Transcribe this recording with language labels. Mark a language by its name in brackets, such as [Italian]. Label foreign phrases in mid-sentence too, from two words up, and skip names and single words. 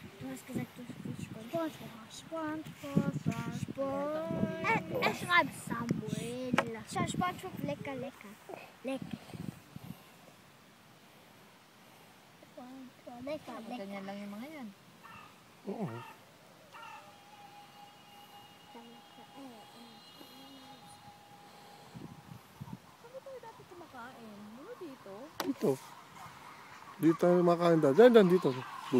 [German] gesagt, du spielst SpongeBob. Er schreibt Samuel. Schau, SpongeBob, lecker, lecker. Lecker. SpongeBob, lecker, lecker. [Filipino] Ganyan lang yung mga yan. Oo. Saan tayo dati kumakain? Ano dito? Dito. Dito tayo makain daw. Diyan, dito. Doon.